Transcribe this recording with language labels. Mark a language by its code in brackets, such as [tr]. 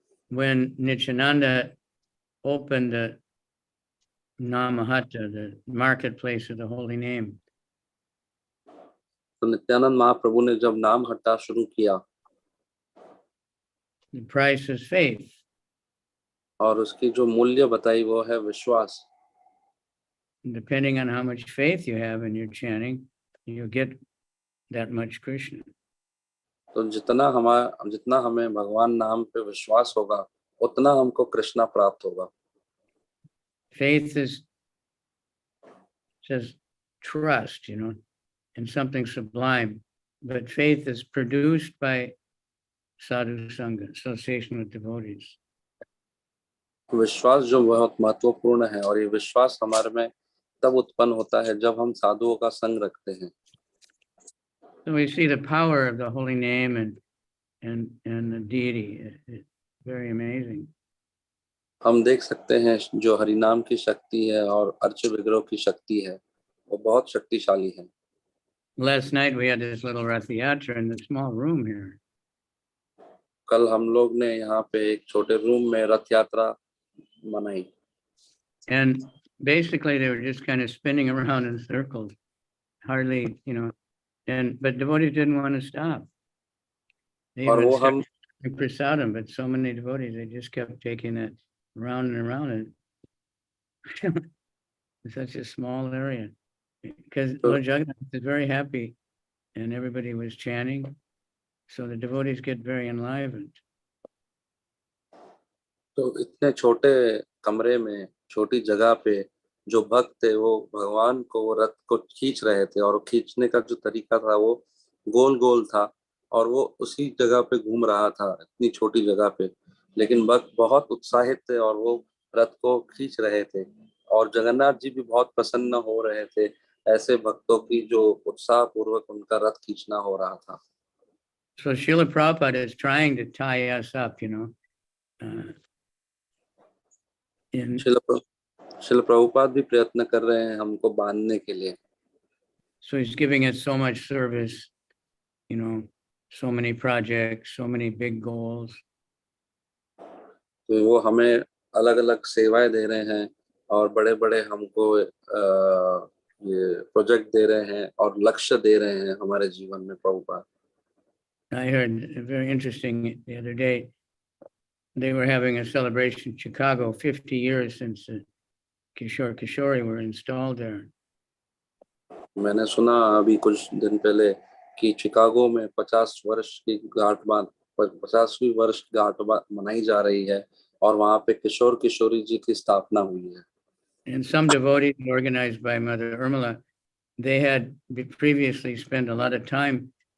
[en] When Nityananda opened the Namahatta, the marketplace of the holy name, [hi] तो नित्यानंद महाप्रभु ने जब नाम हट्टा शुरू किया [en] the price is faith. [hi] और उसकी जो मूल्य बताई वो है विश्वास। [en] Depending on how much faith you have in your chanting, you get that much Krishna. [hi] तो जितना हमें भगवान नाम पे विश्वास होगा उतना हमको कृष्णा प्राप्त होगा। [en] Faith is just trust, in something sublime. But faith is produced by sadhu sangha, association with devotees. [hi] विश्वास जो बहुत महत्वपूर्ण है और ये विश्वास हमारे में तब उत्पन्न होता है जब हम साधुओं का संग रखते हैं। [en] So we see the power of the holy name and the deity. It's very amazing. [hi] हम देख सकते हैं जो हरिनाम की शक्ति है और अर्च विग्रह की शक्ति है वो बहुत शक्तिशाली है। [en] Last night we had this little Rath Yatra in the small room here. [hi] कल हम लोग ने यहाँ पे एक छोटे रूम में रथ यात्रा मनाई। [en] And basically they were just kind of spinning around in circles. Hardly, but devotees didn't want to stop. They [hi] और [en] even [hi] वो हम [en] started prasadam, but so many devotees, they just kept taking it around and around it. It's such a small area. Because Lord Jagannath is very happy and everybody was chanting. So the devotees get very enlivened. [hi] तो इतने छोटे कमरे में छोटी जगह पे जो भक्त थे वो भगवान को रथ को खींच रहे थे और खींचने का जो तरीका था वो गोल गोल था और वो उसी जगह पे घूम रहा था इतनी छोटी जगह पे, लेकिन भक्त बहुत उत्साहित थे और वो रथ को खींच रहे थे और जगन्नाथ जी भी बहुत प्रसन्न हो रहे थे ऐसे भक्तों की जो उत्साह पूर्वक उनका रथ खींचना हो रहा था। [en] So Srila Prabhupada is trying to tie us up, [hi] शिल प्रभुपाद भी प्रयत्न कर रहे हैं हमको बांधने के लिए। [en] So he's giving us so much service, so many projects, so many big goals. [hi] तो वो हमें अलग अलग सेवाएं दे रहे हैं और बड़े बड़े हमको ये प्रोजेक्ट दे रहे हैं और लक्ष्य दे रहे हैं हमारे जीवन में Prabhupada. [en] I heard very interesting the other day. They were having a celebration in Chicago, 50 years since the Kishori were installed there. [hi] मैंने सुना अभी कुछ दिन पहले कि शिकागो में 50वीं वर्ष मनाई जा रही है और वहाँ पे किशोर किशोरी जी की स्थापना हुई है। [en] And some devotees organized by Mother Urmila, they had previously spent a lot of time.